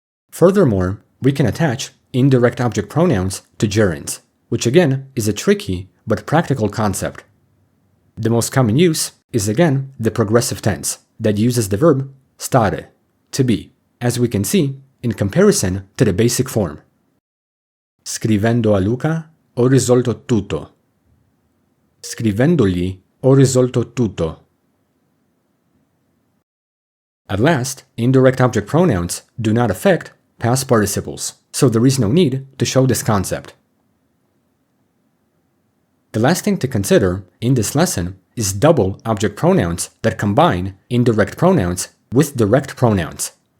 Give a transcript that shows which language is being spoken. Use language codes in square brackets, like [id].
[en] Furthermore, we can attach indirect object pronouns to gerunds, which again is a tricky but practical concept. The most common use is again the progressive tense that uses the verb stare, to be, as we can see in comparison to the basic form. [it] Scrivendo a Luca ho risolto tutto. Scrivendogli ho risolto tutto. [en] At last, indirect object pronouns do not affect past participles, so there is no need to show this concept. The last thing to consider in this lesson is double object pronouns that combine indirect pronouns with direct pronouns.